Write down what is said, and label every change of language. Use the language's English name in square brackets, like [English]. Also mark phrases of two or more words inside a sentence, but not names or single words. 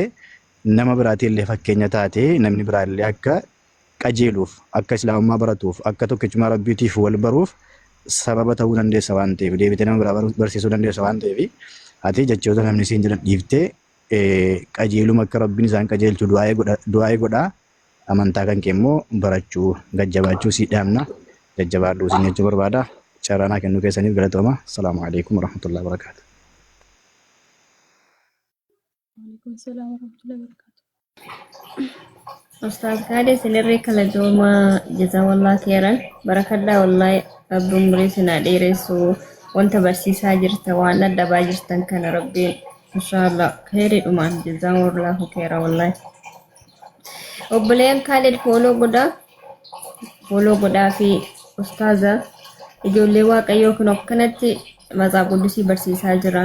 [Oromo] nama biraatii illee fakkeenya taate namni biraa illee akka qajeeluuf akka islaamummaa baratuuf akka tokkichummaa rabbiitiif wal baruuf sababa ta'uu dandeessa waan ta'eef deebitee nama biraa barsiisuu dandeessa waan ta'eef ati jechoota namni siin jedhan dhiiftee qajeeluma akka rabbiin isaan qajeelchu du'aa'ee godhaa amantaa kan kee immoo barachuu gajjabaachuu si dhaamna jajjabaadhuu siin jechuu barbaada carraanaa kennuu keessaniif galatooma [Arabic] السلام عليكم ورحمة الله وبركاته. وعليكم السلام ورحمة الله وبركاته. [Oromo] Ustaz Khalid sinirree kala jooma [Arabic] جزاك الله خيرا [Oromo] barakadhaa wallahi abbuun murii sinaa dheeressu wanta barsiisaa jirta waan addabaa jirtan kana rabbiin inshallah khairidhumaan [Arabic] جزاكم الله خيرا والله. [Oromo] Obboleen Khalid foloo godhaa fi ustaaza ijoollee waaqayyoo kun akkanatti matsaaf quddusii barsiisaa jira.